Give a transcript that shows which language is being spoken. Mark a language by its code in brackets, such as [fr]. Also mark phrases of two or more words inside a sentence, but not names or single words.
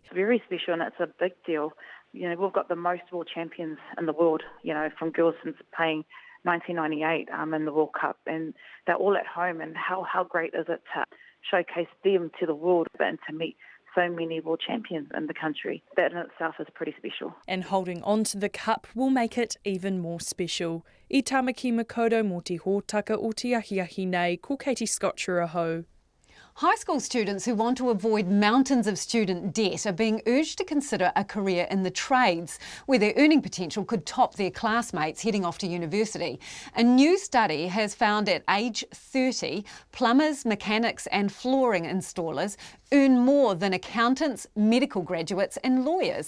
[en] It's very special and it's a big deal. You know, we've got the most world champions in the world, you know, from girls since playing 1998 in the World Cup, and they're all at home, and how great is it to showcase them to the world and to meet so many world champions in the country. That in itself is pretty special. And holding on to the cup will make it even more special. [mi] I Tamaki Makoto mō te hōtaka o te ahiahi nei, ko Katie Scotcher-aho. [en] High school students who want to avoid mountains of student debt are being urged to consider a career in the trades, where their earning potential could top their classmates heading off to university. A new study has found at age 30, plumbers, mechanics and flooring installers earn more than accountants, medical graduates and lawyers.